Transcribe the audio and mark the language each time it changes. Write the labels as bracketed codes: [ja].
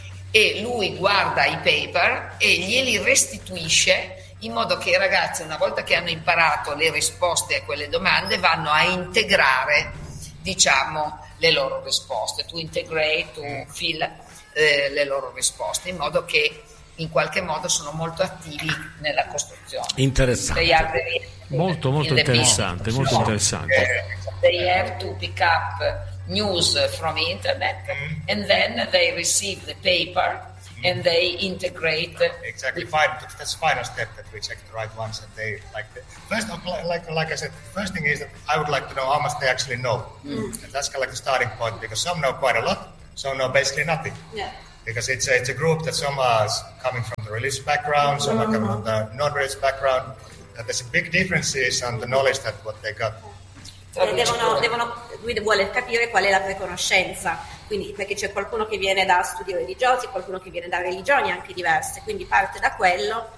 [it] e lui guarda i paper e glieli restituisce, in modo che i ragazzi, una volta che hanno imparato le risposte a quelle domande, vanno a integrare, diciamo, le loro risposte, [en] to integrate, to fill [it] le loro risposte, in modo che in qualche modo sono molto attivi nella costruzione. Interessante. [en] They are very, [it] molto molto in interessante, molto sì, interessante. [en] They have to pick up news from internet and then they receive the paper and they integrate. Exactly, fine. That's the final step that we check the right ones and they like the first, like I said, first thing is that I would like to know how much they actually know. And that's kind of like the starting point, because some know quite a lot, some know basically nothing. Yeah. Because it's a group that some are coming from the religious background, some are coming from the non-religious background. And there's a big difference on the knowledge that what they got. [it] Devono, lui vuole capire qual è la preconoscenza, quindi, perché c'è qualcuno che viene da studi religiosi, qualcuno che viene da religioni anche diverse, quindi parte da quello